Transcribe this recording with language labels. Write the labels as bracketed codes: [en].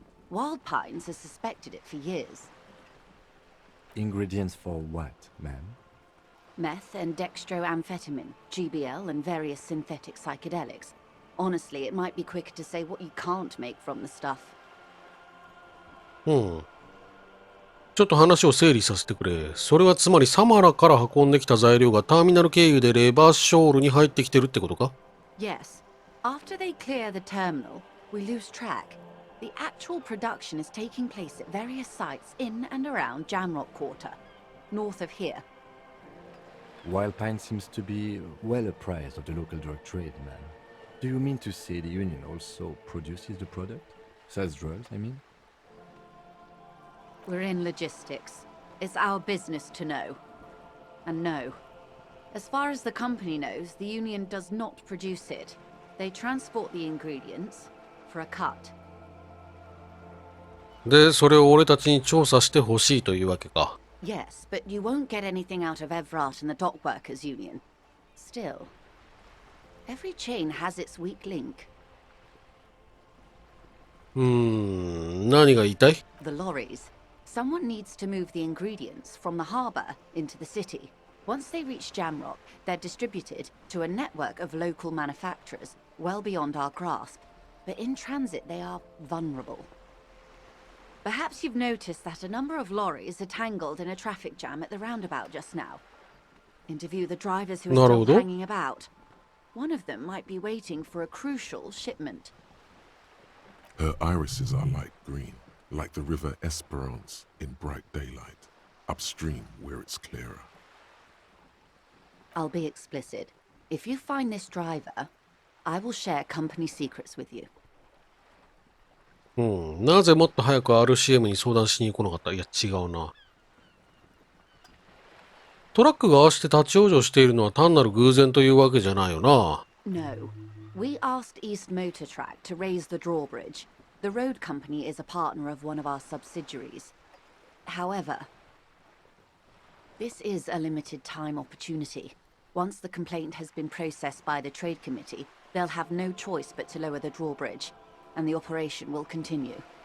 [en] Wild Pines has suspected it for years. Ingredients for what, ma'am? Meth and dextroamphetamine, GBL, and various synthetic psychedelics. Honestly, it might be quicker to say what you can't make from the stuff. [ja] ちょっと話を整理させてくれ。それはつまりサマラから運んできた材料がターミナル経由でレバーショールに入ってきてるってことか？ [en] Yes. After they clear the terminal, we lose track. The actual production is taking place at various sites in and around Jamrock Quarter, north of here. Wild Pine seems to be well apprised of the local drug trade, ma'am. Do you mean to say the Union also produces the product? Sells drugs, I mean? We're in logistics. It's our business to know. And no. As far as the company knows, the Union does not produce it. They transport the ingredients for a cut. [ja] で、それを俺たちに調査してほしいというわけか。 [en] Yes, but you won't get anything out of Evrat and the Dock Workers Union. Still, every chain has its weak link. [ja] 何が言いたい？ [en] The lorries. Someone needs to move the ingredients from the harbour into the city. Once they reach Jamrock, they're distributed to a network of local manufacturers, well beyond our grasp. But in transit, they are vulnerable. Perhaps you've noticed that a number of lorries are tangled in a traffic jam at the roundabout just now. Interview the drivers who are still [ja] なるほど。 [en] hanging about. One of them might be waiting for a crucial shipment. Her irises are light green, like the river Esperance in bright daylight, upstream where it's clearer. I'll be explicit. If you find this driver, I will share company secrets with you. [ja] なぜもっと早く RCM に相談しに来なかった？いや、違うな。トラックがああして立ち往生しているのは単なる偶然というわけじゃないよな。 [en] No. We asked East Motor Track to raise the drawbridge. The road company is a partner of one of our subsidiaries. However, this is a limited time opportunity. Once the complaint has been processed by the trade committee, they'll have no choice but to lower the drawbridge, and the operation will continue.